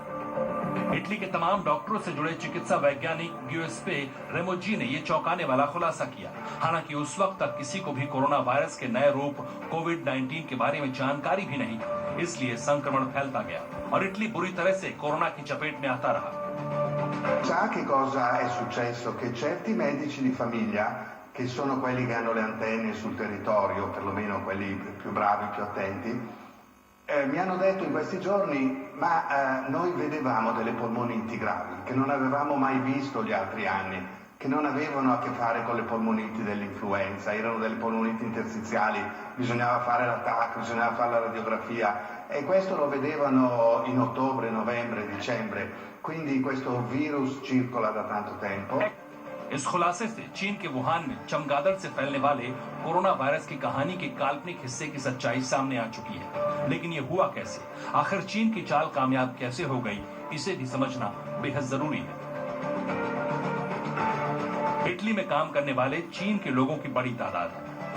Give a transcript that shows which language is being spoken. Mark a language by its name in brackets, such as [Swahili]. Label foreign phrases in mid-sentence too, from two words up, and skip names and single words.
[Hindi] इटली के तमाम डॉक्टरों से जुड़े चिकित्सा वैज्ञानिक गिउसेप्पे रेमोजी ने ये चौंकाने वाला खुलासा किया। हालांकि उस वक्त तक किसी को भी कोरोना वायरस के नए रूप कोविड-19 के बारे में जानकारी भी नहीं थी, इसलिए संक्रमण फैलता गया और इटली बुरी तरह से कोरोना की चपेट में आता रहा। [Italian] Sa che cosa è successo? Che certi medici di famiglia, che sono quelli che hanno le antenne sul territorio, perlomeno quelli più bravi, più attenti, mi hanno detto in questi giorni, ma noi vedevamo delle polmoniti gravi, che non avevamo mai visto gli altri anni, che non avevano a che fare con le polmoniti dell'influenza, erano delle polmoniti interstiziali, bisognava fare l'attacco, bisognava fare la radiografia, e questo lo vedevano in ottobre, novembre, dicembre, quindi questo virus circola da tanto tempo. [Hindi] इस खुलासे से चीन के वुहान में चमगादड़ से फैलने वाले कोरोना वायरस की कहानी के काल्पनिक हिस्से की सच्चाई सामने आ चुकी है। लेकिन ये हुआ कैसे? आखिर चीन की चाल कामयाब कैसे हो गई? इसे भी समझना बेहद जरूरी है। इटली में काम करने वाले चीन के लोगों की बड़ी तादाद है।